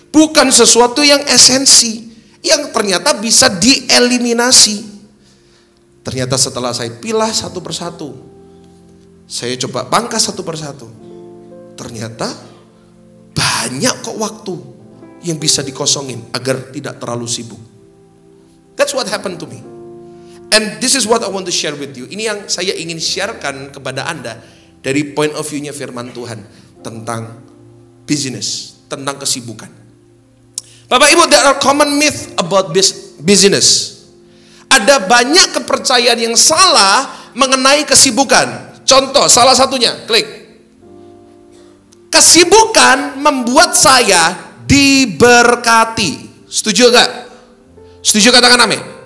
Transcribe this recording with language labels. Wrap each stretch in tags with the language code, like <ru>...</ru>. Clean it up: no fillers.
<id>Bukan sesuatu yang esensi, yang ternyata bisa dieliminasi. Ternyata setelah saya pilah satu persatu, saya coba pangkas satu persatu, ternyata banyak kok waktu yang bisa dikosongin agar tidak terlalu sibuk.</id> <en>That's what happened to me. And this is what I want to share with you.</en> <id>Ini yang saya ingin sharekan kepada Anda dari</id> <en>point of view-</en> <id>nya firman Tuhan tentang business, tentang kesibukan.</id> <en>Bapak Ibu, there are common myth about business.</en> <id>Ada banyak kepercayaan yang salah mengenai kesibukan. Contoh, salah satunya, klik. Kesibukan membuat saya diberkati. Setuju gak? Setuju, katakan amin.</id>